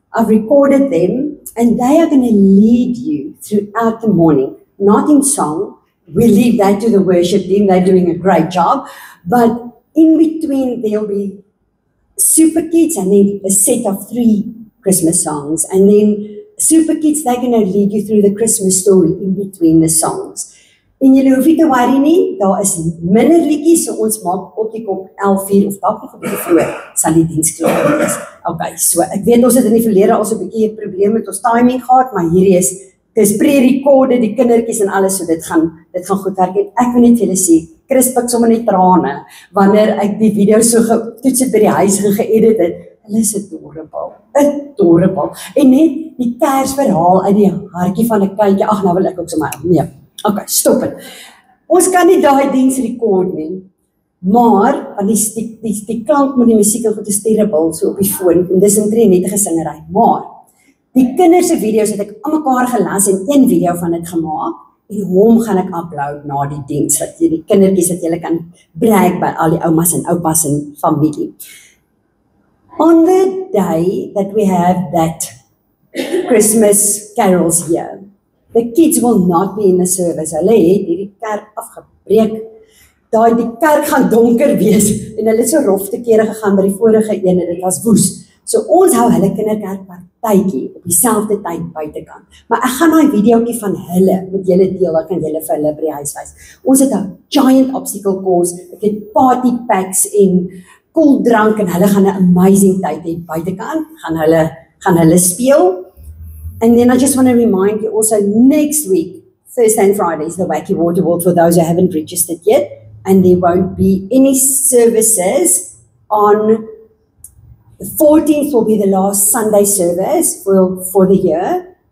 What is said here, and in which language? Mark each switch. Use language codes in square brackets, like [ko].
[en] I've recorded them, and they are going to lead you throughout the morning, not in song. We leave that to the worship team. They're doing a great job. But in between, there'll be super kids and then a set of 3 Christmas songs. And then super kids, they're going to lead you through the Christmas story in between the songs. [af] En julle hoef nie te worry nie, daar is minder liedjies, so ons maak op die kop 11:00 of dalk nog 'n bietjie vroeër sal die diens klaar wees. Okay, so ek weet ons het in die verlede al so 'n bietjie 'n probleem met ons timing gehad, maar hierdie dis pre-recorded, die kindertjies en alles, so dit gaan goed werk. En ek wil net vir julle sê, Chris pik sommer net trane wanneer ek die video so getoets het by die huis en geëdit het. Hulle is adorable. En net die Kersverhaal uit die hartjie van 'n kindjie. Ag, nou wil ek ook sommer nee. Okay, stop het. Ons kan nie daai diens rekord nie, maar want die klank met die musiek goed is terrible so op die foon en dis intree net 'n gesingery, maar die kinders se video's het ek almekaar gelas en een video van dit gemaak en hom gaan ek upload na die diens dat jy die kindertjies dat jy kan brag by al die oumas en oupas en familie. [en] On the day that we have that Christmas carols here, the kids will not be in the service. [af] Hulle het hierdie kerk afgebreek. Die kerk gaan donker wees en hulle het so rof te kere gegaan by die vorige een en dit was woes. So ons hou hulle kinderkerk partytjie op dieselfde tyd buitekant. Maar ek gaan daai videoetjie van hulle met julle deel, dan kan julle vir hulle by die huis wys. Ons het 'n giant obstacle course, ek het party packs en cool drank en hulle gaan 'n amazing tyd hê buitekant, gaan hulle speel. [en] And then I just want to remind you also next week, Thursday and Friday is the Wacky Water World for those who haven't registered yet. And there won't be any services on the 14th will be the last Sunday service for the year.